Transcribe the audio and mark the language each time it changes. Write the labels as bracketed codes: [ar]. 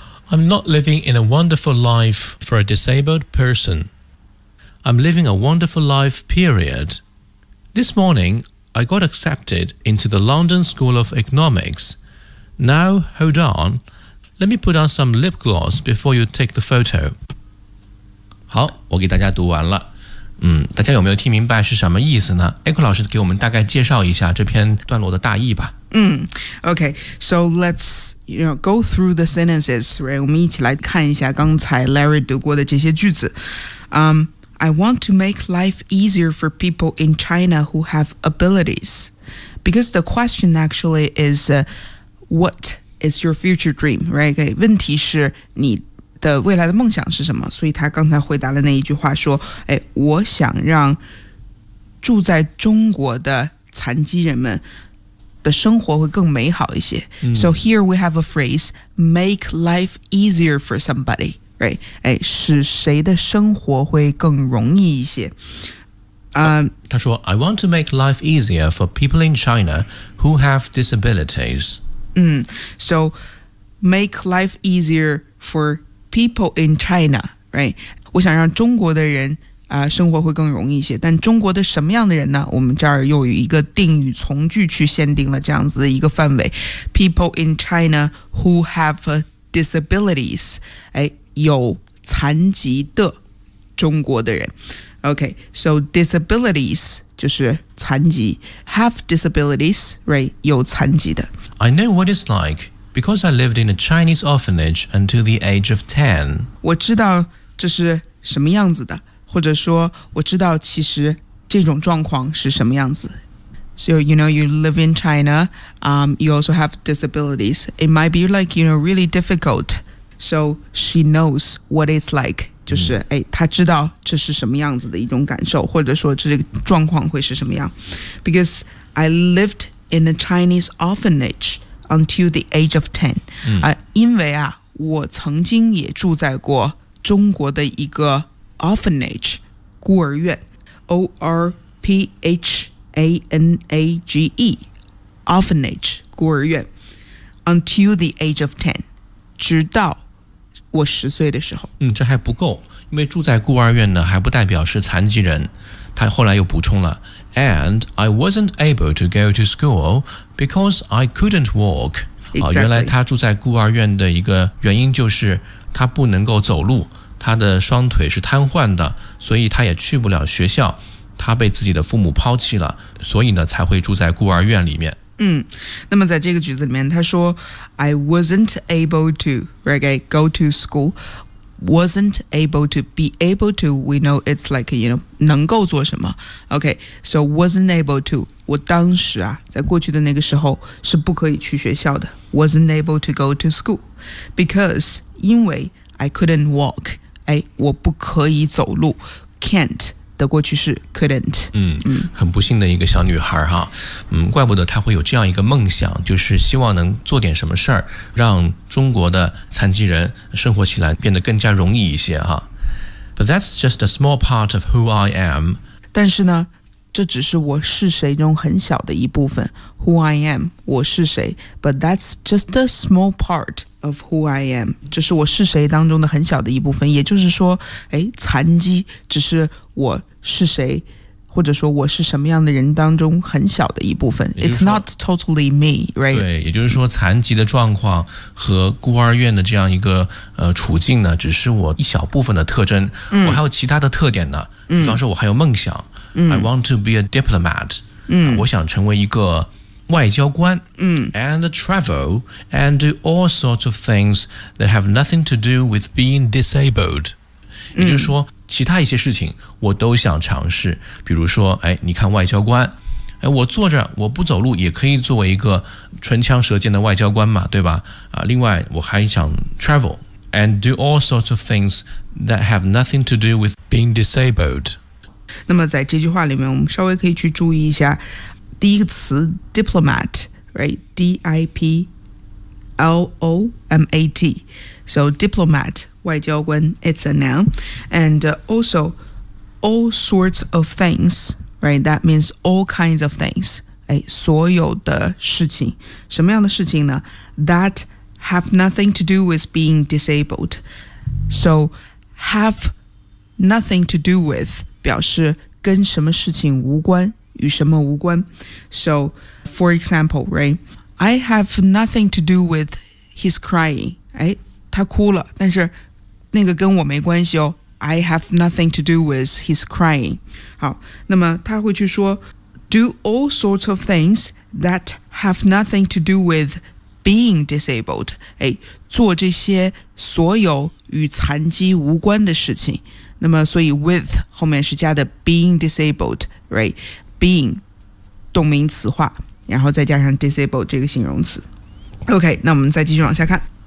[en] I'm not living in a wonderful life for a disabled person. I'm living a wonderful life, period. This morning, I got accepted into the London School of Economics. Now, hold on, let me put on some lip gloss before you take the photo. [zh] 好，我给大家读完了。大家有没有听明白是什么意思呢？Echo 老师给我们大概介绍一下这篇段落的大意吧。 [en] Okay, so let's, you know, go through the sentences, right? [zh] 我们一起来看一下刚才 Larry 读过的这些句子。 [en] I want to make life easier for people in China who have abilities. Because the question actually is, what is your future dream, right? [zh] Okay, 问题是你的未来的梦想是什么？所以他刚才回答了那一句话说，哎，我想让住在中国的残疾人们的生活会更美好一些。 [en] So here we have a phrase, make life easier for somebody, right? [zh] 哎，使谁的生活会更容易一些。他说 [en] I want to make life easier for people in China who have disabilities. So make life easier for people in China, right? [zh] 我想让中国的人生活会更容易一些，但中国的什么样的人呢？我们这儿又有一个定语从句去限定了这样子的一个范围。 [en] People in China who have disabilities, [zh] 有残疾的中国的人。 [en] Okay, so disabilities [zh] 就是残疾。 [en] Have disabilities, right? [zh] 有残疾的。 [en] I know what it's like because I lived in a Chinese orphanage until the age of 10. [zh] 我知道这是什么样子的。或者说我知道其实这种状况是什么样子。 [en] So, you know, you live in China, you also have disabilities. It might be like, you know, really difficult. So she knows what it's like. [zh] 就是她知道这是什么样子的一种感受，或者说这个状况会是什么样。 [en] Because I lived in a Chinese orphanage until the age of 10. [zh] 因为啊，我曾经也住在过中国的一个Orphanage, 孤儿院 O-R-P-H-A-N-A-G-E, Orphanage, 孤儿院 [en] Until the age of 10, [zh] 直到我十岁的时候。这还不够，因为住在孤儿院呢，还不代表是残疾人。他后来又补充了 [en] And I wasn't able to go to school because I couldn't walk. Exactly. [zh] 原来他住在孤儿院的一个原因就是他不能够走路。他的双腿是瘫痪的，所以他也去不了学校，他被自己的父母抛弃了，所以呢才会住在孤儿院里面。那么在这个句子里面他说 [en] I wasn't able to, right, go to school, wasn't able to, be able to, we know it's like, you know, [zh] 能够做什么。 [en] Okay, so wasn't able to, [zh] 我当时啊在过去的那个时候是不可以去学校的。 [en] Wasn't able to go to school because, [zh] 因为 [en] I couldn't walk, [zh] 我不可以走路。 Can't 的过去式 couldn't。很不幸的一个小女孩哈。怪不得她会有这样一个梦想，就是希望能做点什么事儿，让中国的残疾人生活起来变得更加容易一些哈。 [en] But that's just a small part of who I am. [zh] 但是呢，这只是我是谁中很小的一部分。 [en] Who I am, [zh] 我是谁。 [en] But that's just a small partOf who I am, [zh] 这是我是谁当中的很小的一部分。也就是说，残疾只是我是谁，或者说我是什么样的人当中很小的一部分。 [en] It's not totally me, right? [zh] 对，也就是说，残疾的状况和孤儿院的这样一个处境呢，只是我一小部分的特征。我还有其他的特点呢，比方说我还有梦想。 [en] I want to be a diplomat. [zh] 我想成为一个外交官。 [en] And travel and do all sorts of things that have nothing to do with being disabled. [zh] 也就是说其他一些事情我都想尝试，比如说你看外交官，我坐着我不走路也可以作为一个唇枪舌剑的外交官嘛，对吧？另外我还想 [en] travel and do all sorts of things that have nothing to do with being disabled. [zh] 那么在这句话里面我们稍微可以去注意一下第一个词 diplomat, right? [en] D-I-P-L-O-M-A-T. So diplomat, 外交官, it's a noun. And also, all sorts of things, right? That means all kinds of things. [zh] 所有的事情，什么样的事情呢？ [en] That have nothing to do with being disabled. So have nothing to do with [zh] 表示跟什么事情无关，与什么无关。 [en] So for example, right, I have nothing to do with his crying. [zh] 他哭了，但是那个跟我没关系哦。 [en] I have nothing to do with his crying. [zh] 好，那么他会去说 [en] do all sorts of things that have nothing to do with being disabled. [zh] 做这些所有与残疾无关的事情。那么所以 with 后面是加的 being disabled, right? Being 动名词化，然后再加上 disabled 这个形容词。 OK, 那我们再继续往下看。